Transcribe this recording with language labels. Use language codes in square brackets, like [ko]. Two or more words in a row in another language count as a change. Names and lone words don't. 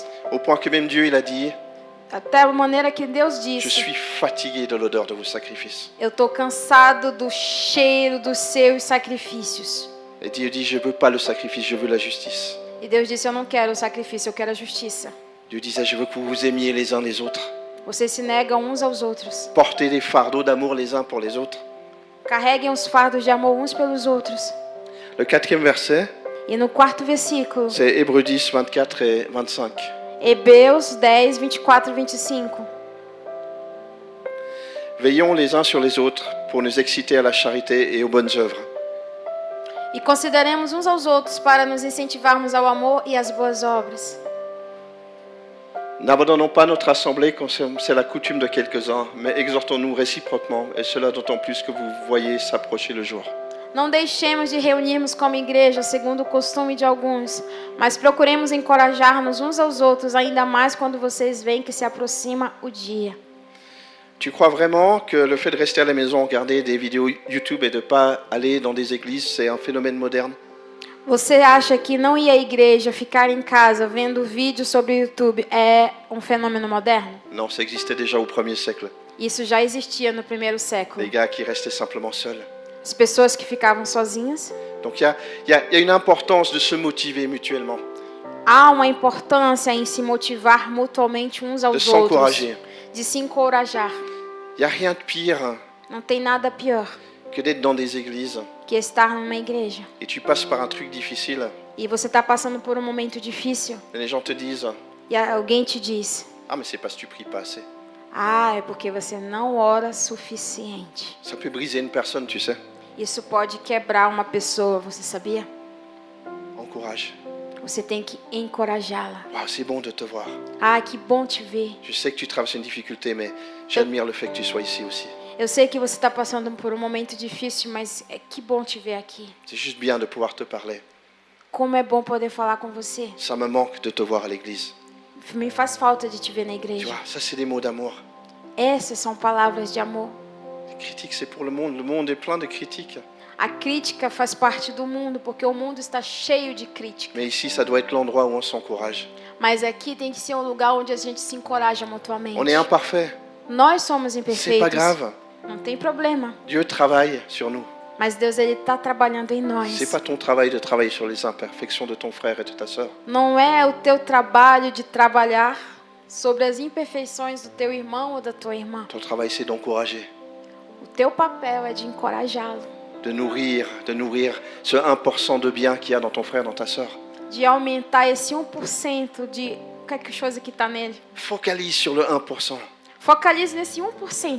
[fr] Au point que même Dieu, il a dit, [pt] Até a maneira que Deus [fr] je [pt] disse: [fr] suis fatigué de l'odeur de vos sacrifices. [pt] eu estou cansado do cheiro dos seus sacrifícios. [fr] Et Dieu dit, je ne veux pas le sacrifice, je veux la justice. [pt] E Deus disse: eu não quero o sacrifício, eu quero a justiça. [fr] Dieu disait, je veux que vous vous aimiez les uns les autres. [pt] Vocês se negam uns aos outros. [fr] Portez les fardeaux d'amour les uns pour les autres. [pt] Carreguem os fardos de amor uns pelos outros. [fr] Le quatrième verset, [pt] E no quarto versículo, [fr] c'est Hébreux 10, 24 et 25. [pt] Hebreus 10, 24 e 25. [fr] Veillons les uns sur les autres pour nous exciter à la charité et aux bonnes œuvres. [pt] E consideremos uns aos outros para nos incentivarmos ao amor e às boas obras. [fr] N'abandonnons pas notre assemblée comme c'est la coutume de quelques-uns, mais exhortons-nous réciproquement, et cela d'autant plus que vous voyez s'approcher le jour. [pt] Não deixemos de reunirmos como igreja, segundo o costume de alguns, mas procuremos encorajar-nos uns aos outros, ainda mais quando vocês veem que se aproxima o dia. [fr] Tu crois vraiment que le fait de rester à la maison, regarder des vidéos YouTube et de ne pas aller dans des églises, c'est un phénomène moderne? [pt] Você acha que não ir à igreja, ficar em casa, vendo vídeos sobre o YouTube é um fenômeno moderno? [fr] Non, ça existait déjà au 1er siècle. [pt] Isso já existia no primeiro século. [fr] Les gars qui restaient simplement seuls. [pt] As pessoas que ficavam sozinhas. [fr] Donc il y a une importance de se motiver mutuellement, [pt] Há uma importância em se motivar mutuamente uns [fr] de [pt] aos outros, [fr] s'encourager. [pt] de se encorajar. [fr] Il n'y a rien de pire [pt] Não tem nada pior [fr] que d'être dans des églises [pt] que estar numa igreja [fr] et tu passes par un truc difficile [pt] e você está passando por um momento difícil [fr] et les gens te disent [pt] e alguém te diz: [fr] « Ah mais c'est parce que tu pries pas assez ». [pt] ah, é porque você não ora suficiente. [fr] Ça peut briser une personne, tu sais. [pt] Isso pode quebrar uma pessoa, você sabia? [fr] Encourage. [pt] Você tem que encorajá-la. [fr] Wow, c'est bon de te voir. [pt] Ah, que bom te ver. [fr] Je sais que tu traverses une difficulté, mais j'admire le fait que tu sois ici aussi. [pt] Eu sei que você está passando por um momento difícil, mas que bom te ver aqui. [fr] C'est juste bien de pouvoir te parler. [pt] Como é bom poder falar com você. [fr] Ça me manque de te voir à l'église. [pt] Me faz falta de te ver na [fr] Tu [pt] igreja. [fr] vois, ça c'est des mots d'amour. [pt] Essas são palavras de amor. [fr] Les critiques, c'est pour le monde. Le monde est plein de critiques. [pt] A crítica faz parte do mundo, porque o mundo está cheio de crítica. [fr] Mais ici, ça doit être l'endroit où on s'encourage. [pt] Mas aqui tem que ser um lugar onde a gente se encoraja mutuamente. [fr] On est imparfait. [pt] Nós somos [fr] C'est [pt] imperfeitos. [fr] pas grave. [pt] Não tem problema. [fr] Dieu travaille sur nous. [pt] Mas Deus ele está trabalhando em nós. [fr] C'est pas ton travail de travailler sur les imperfections de ton frère et de ta sœur. [pt] Não é o teu trabalho de trabalhar sobre as imperfeições do teu irmão ou da tua irmã. [fr] Ton travail, c'est d'encourager, [pt] O teu papel é de encorajá-lo, [fr] de nourrir ce 1% de bien qu'il y a dans ton frère, dans ta sœur. [pt] de aumentar esse 1% de qualquer coisa que está nele. [fr] Focalise sur le 1% [pt] Focalize nesse 1%